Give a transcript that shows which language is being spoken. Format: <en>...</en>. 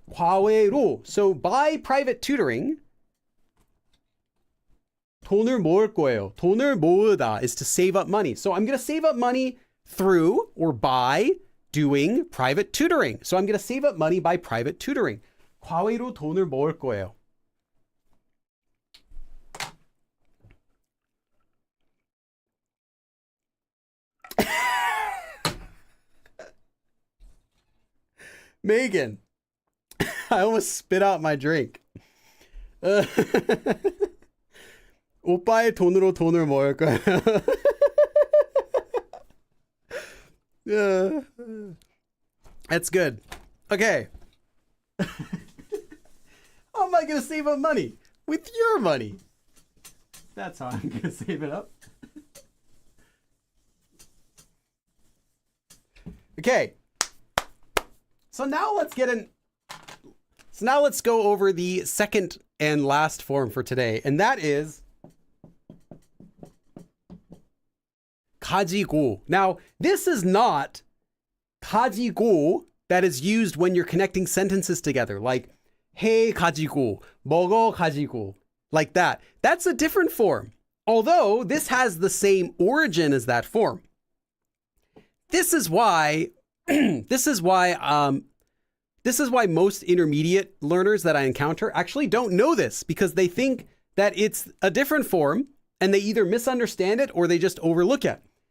<ko>과외로.</ko> <en>So by private tutoring,</en> <ko>돈을 모을 거예요. 돈을 모으다</ko> <en>is to save up money. So I'm going to save up money through or by doing private tutoring. So I'm going to save up money by private tutoring.</en> <ko>과외로 돈을 모을 거예요.</ko> <en>Megan, I almost spit out my drink.</en> <ko>오빠의 돈으로 돈을 모을 거예요.</ko> <en>That's good. Okay. How am I going to save up money? With your money. That's how I'm going to save it up. Okay. So now let's go over the second and last form for today. And that is 가지고. Now, this is not 가지고 that is used when you're connecting sentences together. Like,</en> <ko>해 가지고, 먹어 가지고,</ko> <en>like that. That's a different form. Although this has the same origin as that form. This is why most intermediate learners that I encounter actually don't know this, because they think that it's a different form and they either misunderstand it or they just overlook it.</en>